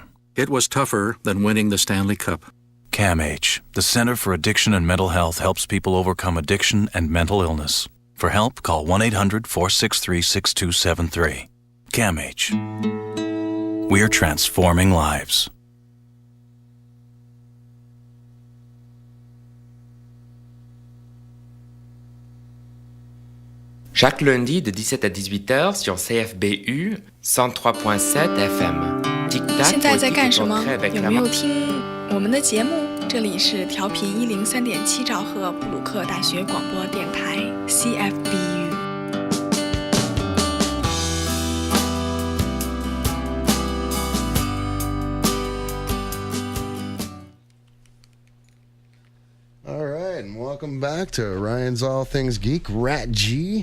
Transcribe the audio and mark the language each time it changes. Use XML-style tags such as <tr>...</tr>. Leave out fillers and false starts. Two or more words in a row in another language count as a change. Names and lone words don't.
<en>It was tougher than winning the Stanley Cup. CAMH, the Center for Addiction and Mental Health, helps people overcome addiction and mental illness. For help, call 1-800-463-6273. CAMH. We're transforming lives.</en> <fr>Chaque lundi de 17 à 18h sur CFBU 103.7 FM.</fr> <zh>现在在干什么？</zh> <fr>avec</fr> <zh>有没有听我们的节目？这里是调频103.7兆赫布鲁克大学广播电台 CFBU。</zh> <en>All right, and welcome back to Ryan's All Things Geek, RatG.</en>